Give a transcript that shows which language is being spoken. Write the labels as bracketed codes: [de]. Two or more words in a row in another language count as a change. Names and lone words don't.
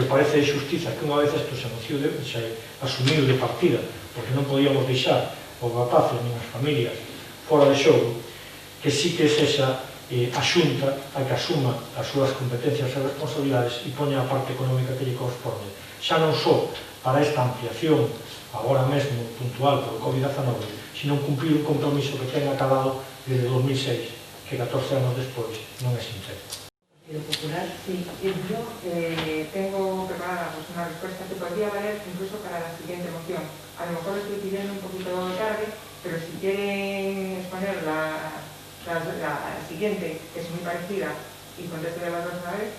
[gl] parece de xustiza que unha vez isto se asumiu de partida, porque non podíamos deixar os rapaces nin as familias fora de xogo, que sí que sexa a Xunta a que asuma as súas competencias e responsabilidades e poña a parte económica que lle corresponde, xa non só para esta ampliación agora mesmo puntual polo Covid-19, sino cumplir un compromiso que ten acabado desde 2006, que 14 anos despois non é sincero. Partido Popular. [es] Sí, yo tengo preparada pues, una respuesta que podría valer incluso para la siguiente moción. A lo mejor estoy pidiendo un poquito tarde, pero si quieren exponer la siguiente, que es muy parecida, y contesto de las dos a la vez.